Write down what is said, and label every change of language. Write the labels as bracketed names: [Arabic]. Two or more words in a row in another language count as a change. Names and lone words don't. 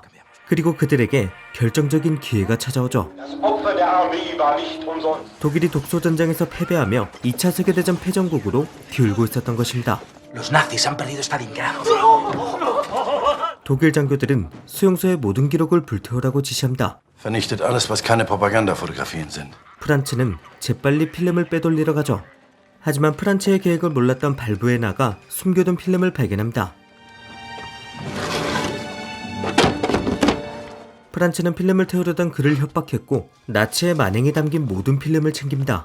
[Korean] 그리고 그들에게 결정적인 기회가 찾아오죠. 독일이 독소전쟁에서 패배하며 2차 세계대전 패전국으로 기울고 있었던 것입니다. 독일 장교들은 수용소의 모든 기록을 불태우라고 지시합니다. [German] Vernichtet alles, was keine Propagandafotografien sind. [Korean] 프란츠는 재빨리 필름을 빼돌리러 가죠. 하지만 프란츠의 계획을 몰랐던 발부에나가 숨겨둔 필름을 발견합니다. 프란츠는 필름을 태우려던 그를 협박했고 나치의 만행이 담긴 모든 필름을 챙깁니다.